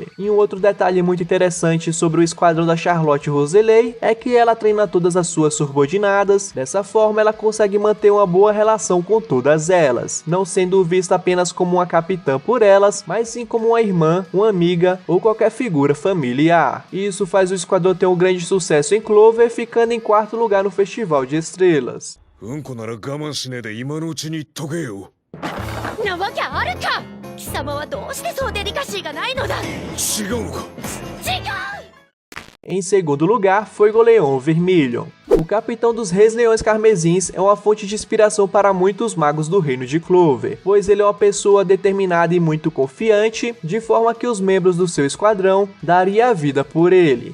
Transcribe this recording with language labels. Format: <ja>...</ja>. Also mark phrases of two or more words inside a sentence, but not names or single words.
<pt>E um outro detalhe muito interessante sobre o esquadrão da Charlotte Roseley é que ela treina todas as suas subordinadas, dessa forma ela consegue manter uma boa relação com todas elas, não sendo vista apenas como uma capitã por elas, mas sim como uma irmã, uma amiga ou qualquer figura familiar. E isso faz o esquadrão ter um grande sucesso em Clover, ficando em 4º lugar no Festival de Estrelas.</pt> <ja>うんこなら我慢しねえで今のうちに言っとけよ。なわけあるか。貴様はどうしてそうデリカシーがないのだ。違うのか。違う。</ja> <pt>Em segundo lugar, foi o Leão Vermilion. O capitão dos Reis Leões Carmesins é uma fonte de inspiração para muitos magos do reino de Clover, pois ele é uma pessoa determinada e muito confiante, de forma que os membros do seu esquadrão daria a vida por ele.</pt>